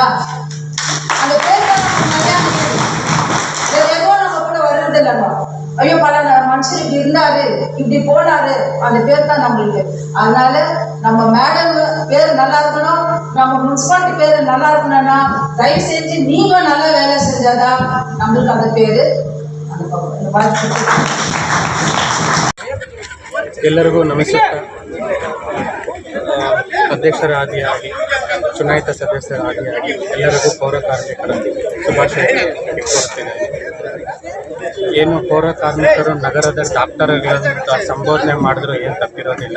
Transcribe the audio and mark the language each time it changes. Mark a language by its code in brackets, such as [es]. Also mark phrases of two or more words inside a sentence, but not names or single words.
[ta] அந்த பேர் தான் நமக்கு நிறைய நிக்குது. ஏதோ நம்ம கூட வர்றது இல்லைங்க. ஐயோ பல மனுஷன் இப்படி இருந்தாரு இப்படி போனாரு, அந்த பேர் தான் நம்மளுக்கு. அதனால நம்ம மேடம் பேர் நல்லா இருக்கணும், நம்ம முனிசிபாலிட்டி பேர் நல்லா இருக்கணும்னா தயவு செஞ்சு நீங்க நல்லா வேலை செஞ்சாதான் நம்மளுக்கு அந்த பேரு [kn] ಎಲ್ಲರಿಗೂ ನಮಸ್ಕಾರ. ಅಧ್ಯಕ್ಷರಾದಿಯಾಗಿ ಚುನಾಯಿತ ಸದಸ್ಯರಾದಿಯಾಗಿ ಎಲ್ಲರಿಗೂ ಪೌರ ಕಾರ್ಮಿಕರ ಶುಭಾಶಯ ಕೋರುತ್ತೇನೆ. ಏನು ಪೌರ ಕಾರ್ಮಿಕರು ನಗರದ ಡಾಕ್ಟರ್ಗಳಂತ ಸಂಬೋಧನೆ ಮಾಡಿದ್ರು ಏನು ತಪ್ಪಿರೋದಿಲ್ಲ.